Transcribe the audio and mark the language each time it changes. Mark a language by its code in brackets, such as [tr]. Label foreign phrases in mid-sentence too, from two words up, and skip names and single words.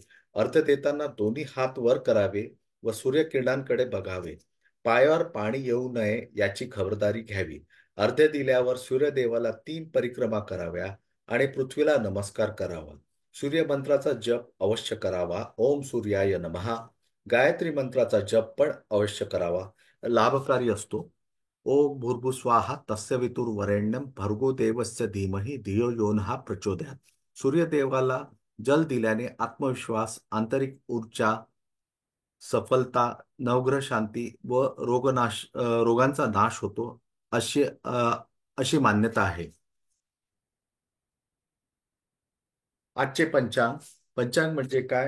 [mr] अर्घ्य देताना दोन्ही हात वर करावे व सूर्यकिरणांकडे बघावे. पायावर पाणी येऊ नये याची खबरदारी घ्यावी. अर्घ्य दिल्यावर सूर्यदेवाला 3 परिक्रमा कराव्या आणि पृथ्वीला नमस्कार करावा. सूर्यमंत्राचा जप अवश्य करावा. [sa] ओम सूर्याय नमः. [mr] गायत्री मंत्राचा जप पण अवश्य करावा, लाभकारी असतो. [sa] ओम भूर्भुस्वाहा तस्य वितुर्वरेण्यं भर्गो देवस्य धीमहि धियो यो नः प्रचोदयात्. [mr] सूर्यदेवाला जल दिल्याने आत्मविश्वास, आंतरिक ऊर्जा, सफलता, नवग्रह शांती व रोगांचा नाश होतो, अशी अशी मान्यता आहे. आजचे पंचांग. पंचांग म्हणजे काय?